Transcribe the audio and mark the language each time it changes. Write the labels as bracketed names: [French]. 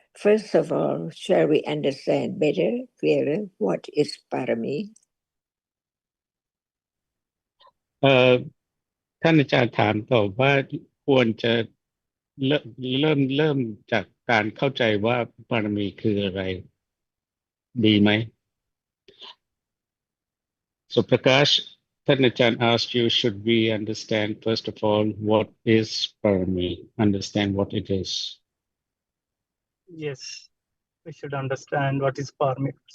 [English] First of all, shall we understand better, clearer, what is parami? [Thai] ท่านอาจารย์ถามต่อว่าควรจะเริ่มจากการเข้าใจว่าบารมีคืออะไรดีไหม [English] So Prakash, ท่านอาจารย์ asked you, should we understand first of all what is parami, understand what it is? Yes, we should understand what is parami.